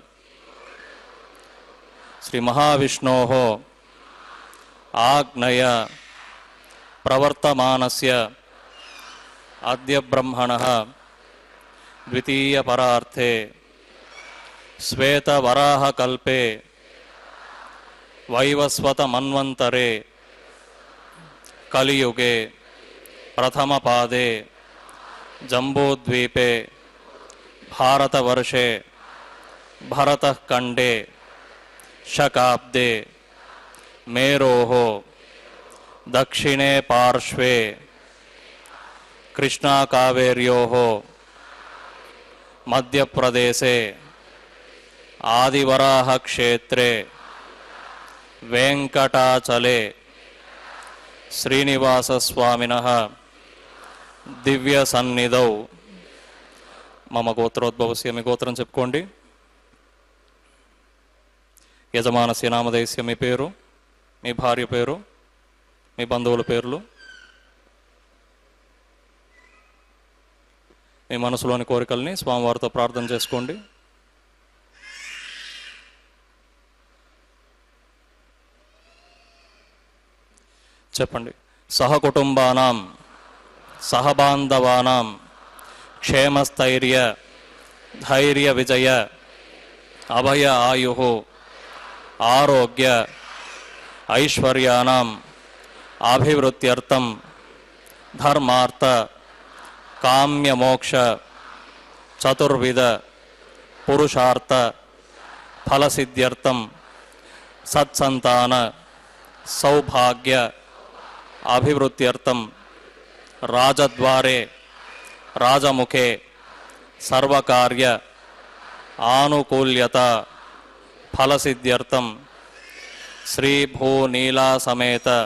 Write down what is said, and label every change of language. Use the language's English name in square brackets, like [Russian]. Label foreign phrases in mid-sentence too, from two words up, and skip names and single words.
[Sanskrit] శ్రీ మహావిష్ణోః ఆజ్ఞయ ప్రవర్తమానస్య అద్య బ్రహ్మణః ద్వితీయ పరార్థే శ్వేతవరాహకల్పే వైవస్వత మన్వంతరే కలియుగే ప్రథమపాదే జంబూద్వీపే भारतवर्षे भरतखण्डे शकाब्दे मेरोः दक्षिणे पार्श्वे कृष्णाकावेर्योः मध्यप्रदेशे आदिवराहक्षेत्रे वेङ्कटाचले श्रीनिवासस्वामिनः दिव्यसन्निधौ మమ గోత్రోద్భవస్య. [Telugu] మీ గోత్రం చెప్పుకోండి. [Sanskrit] యజమానస్య నామధేయస్య [Telugu] మీ పేరు, మీ భార్య పేరు, మీ బంధువుల పేర్లు, మీ మనసులోని కోరికల్ని స్వామివారితో ప్రార్థన చేసుకోండి. చెప్పండి. [Sanskrit] సహకుటుంబానాం సహబాంధవానాం क्षेमस्थैर्य धैर्य विजय अभय आयुः आरोग्य ऐश्वर्याणां अभिवृद्ध्यर्थं धर्मार्थ काम्य मोक्ष चतुर्विध पुरुषार्थ फलसिद्ध्यर्थं सत्संतान सौभाग्य अभिवृद्ध्यर्थं राजद्वारे राजमुखे सर्वकार्य आनुकूल्यता फलसिद्ध्यर्थं श्री भूनीला समेत